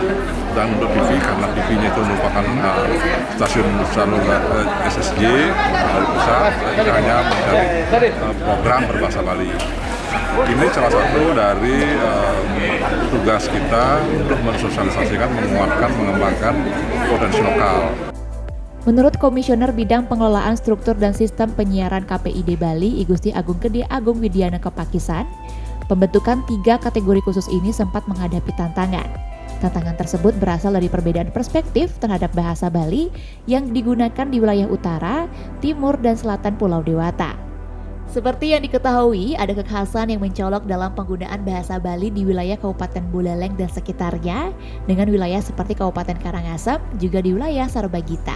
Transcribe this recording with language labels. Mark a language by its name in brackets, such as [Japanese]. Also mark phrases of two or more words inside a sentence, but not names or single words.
[Indonesian] Dan untuk TV, karena TV-nya itu merupakan stasiun SSJ dari pusat, kita hanya mencari program berbahasa Bali. Ini salah satu dari tugas kita untuk mensosialisasikan, menguatkan, mengembangkan potensi lokal. Menurut Komisioner Bidang Pengelolaan Struktur dan Sistem Penyiaran KPID Bali, I Gusti Agung Gede Agung Widiana Kepakisan, pembentukan 3 kategori khusus ini sempat menghadapi tantangan. Tantangan tersebut berasal dari perbedaan perspektif terhadap bahasa Bali yang digunakan di wilayah utara, timur, dan selatan Pulau Dewata. Seperti yang diketahui, ada kekhasan yang mencolok dalam penggunaan bahasa Bali di wilayah Kabupaten Buleleng dan sekitarnya dengan wilayah seperti Kabupaten Karangasem, juga di wilayah Sarbagita.